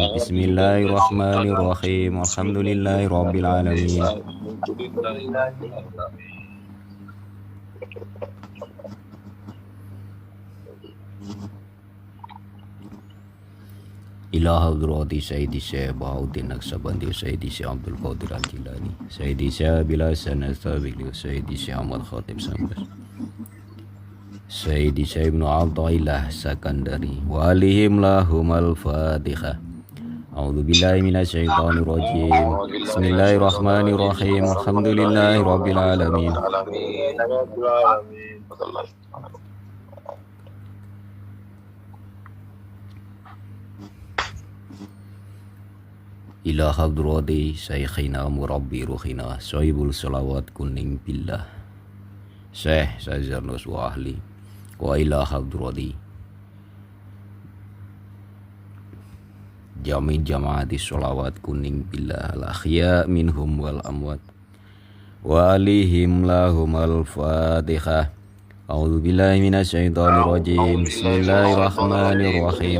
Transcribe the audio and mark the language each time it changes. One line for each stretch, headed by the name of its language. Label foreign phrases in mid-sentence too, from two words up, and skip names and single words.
Arabic: بسم الله الرحمن الرحيم. الحمد لله رب العالمين. إلى حضرة سيدي شيخ بهاء الدين نقشبندي سيدي شيخ عبد القادر الجيلاني سيدي شيخ بلسن الطبيلي سيدي شيخ أحمد خطيب سمباس سيدي شيخ ابن عطاء الله سكندري وآلهم لهم الفاتحة. أعوذ بالله من الشيطان الرجيم. بسم الله الرحمن الرحيم. الحمد لله رب العالمين. إلى حضرة شيخنا مربي روحنا صاحب صلوات كونيڠ بالله شيخ سزرنوس وأهل. وإلى حضرة جميع جماعة صلوات كونيڠ بالله الأحياء منهم والأموات وآلهم لهم الفاتحة. أعوذ بالله من الشيطان الرجيم. بسم الله الرحمن الرحيم.